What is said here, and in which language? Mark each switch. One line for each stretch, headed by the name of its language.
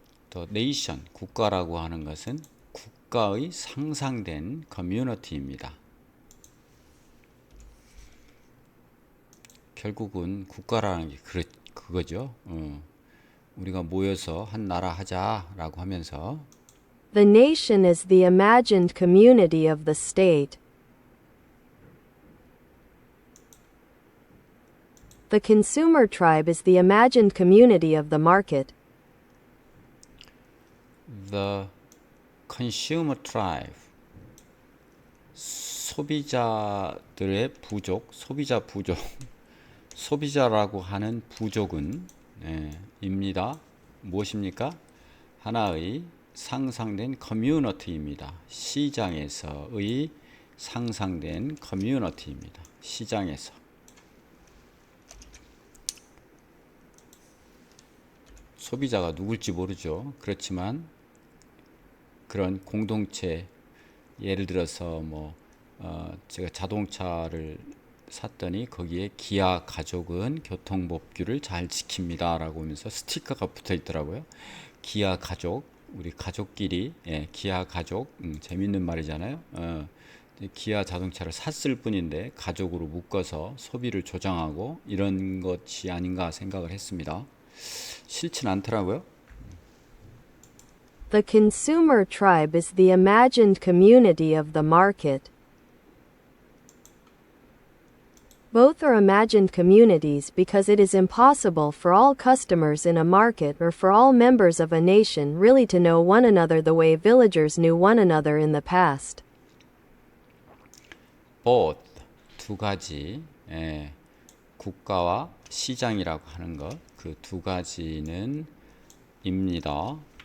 English: The nation,
Korean: 국가라고 하는 것은 국가의 상상된 community입니다. 결국은 국가라는 게 그거죠. 우리가 모여서 한 나라 하자라고 하면서
English: The nation is the imagined community of the state. The consumer tribe is the imagined community of the market. The consumer tribe,
Korean: 소비자들의 부족, 소비자라고 하는 부족은 입니다. 무엇입니까? 하나의 상상된 커뮤니티입니다. 시장에서의 상상된 커뮤니티입니다. 시장에서. 소비자가 누굴지 모르죠. 그렇지만 그런 공동체, 예를 들어서 제가 자동차를 샀더니 거기에 기아 가족은 교통법규를 잘 지킵니다 라고 하면서 스티커가 붙어 있더라고요. 기아 가족, 우리 가족끼리, 기아 가족, 재밌는 말이잖아요. 기아 자동차를 샀을 뿐인데 가족으로 묶어서 소비를 조장하고 이런 것이 아닌가 생각을 했습니다. 싫진 않더라고요.
English: The consumer tribe is the imagined community of the market. Both are imagined communities because it is impossible for all customers in a market or for all members of a nation really to know one another the way villagers knew one another in the past.
Korean: Both, 두 가지, 국가와 시장이라고 하는 것, 그 두 가지는 입니다.